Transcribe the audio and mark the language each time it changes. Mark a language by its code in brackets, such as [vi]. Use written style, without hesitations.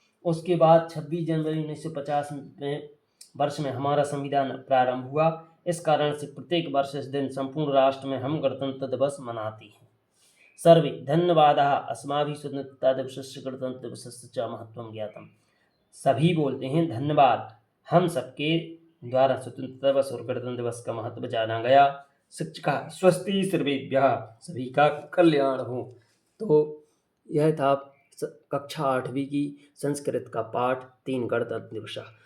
[hi] उसके बाद 26 जनवरी 1950 में वर्ष में हमारा संविधान प्रारंभ हुआ। इस कारण से प्रत्येक वर्ष इस दिन संपूर्ण राष्ट्र में हम गणतंत्र दिवस मनाते हैं। [sa] सर्वे धन्यवादः अस्माभिः स्वतंत्रता दिवसस्य गणतंत्र दिवसस्य च महत्वं ज्ञातम्। [hi] सभी बोलते हैं धन्यवाद, हम सबके द्वारा स्वतंत्रता दिवस और गणतंत्र दिवस का महत्व जाना गया। [sa] शिक्षका स्वस्ति सर्वेभ्यः, [hi] सभी का कल्याण हो। तो यह था कक्षा 8वीं की संस्कृत का पाठ 3 गणतंत्र दिवस।